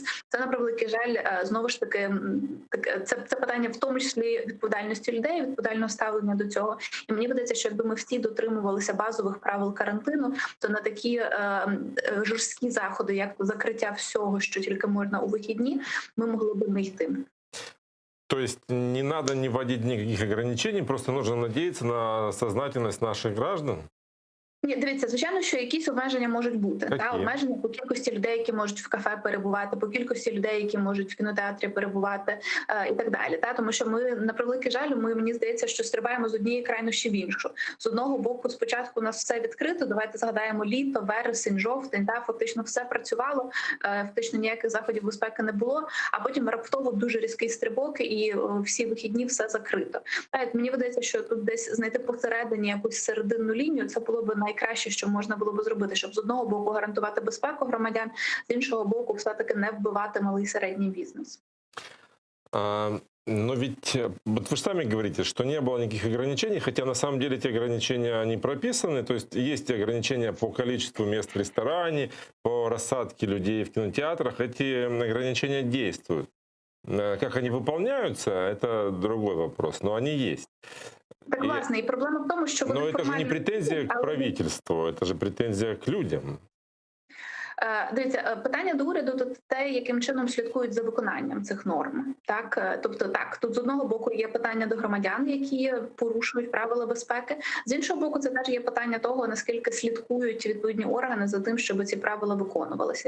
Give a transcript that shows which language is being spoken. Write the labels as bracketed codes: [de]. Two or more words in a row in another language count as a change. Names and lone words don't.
[uk] Це, на превеликий жаль, знову ж таки, це питання в тому числі відповідальності людей, відповідального ставлення до цього. І мені видається, що якби ми всі дотримувалися базових правил карантину, то на такі жорсткі заходи, як закриття всього, що тільки можна у вихідні, ми могли б не йти. [ru] То есть не надо не вводить никаких ограничений, просто нужно надеяться на сознательность наших граждан? [uk] Ні, дивіться, звичайно, що якісь обмеження можуть бути. Та обмеження по кількості людей, які можуть в кафе перебувати, по кількості людей, які можуть в кінотеатрі перебувати, і так далі. Та тому, що ми, на превеликий жаль, мені здається, що стрибаємо з однієї крайнощі в іншу. З одного боку, спочатку у нас все відкрито. Давайте згадаємо літо, вересень, жовтень. Та фактично все працювало, фактично ніяких заходів безпеки не було. А потім раптово дуже різкий стрибок, і всі вихідні все закрито. Та мені видається, що тут десь знайти посередині якусь серединну лінію. Це було б найкраще, що можна було б зробити, щоб з одного боку гарантувати безпеку громадян, з іншого боку все-таки не вбивати малий і середній бізнес. [ru] Но ведь вот вы же сами говорите, что не было никаких ограничений, хотя на самом деле эти ограничения не прописаны, то есть ограничения по количеству мест в ресторане, по рассадке людей в кинотеатрах, эти ограничения действуют. Как они выполняются, это другой вопрос, но они есть. [uk] Так, власне, і проблема в тому, що вони [ru] Но это же не претензия к правительству, это же претензия к людям. [uk] Дивіться, питання до уряду – то те, яким чином слідкують за виконанням цих норм. Так, тобто, так, тут з одного боку є питання до громадян, які порушують правила безпеки. З іншого боку, це теж є питання того, наскільки слідкують відповідні органи за тим, щоб ці правила виконувалися.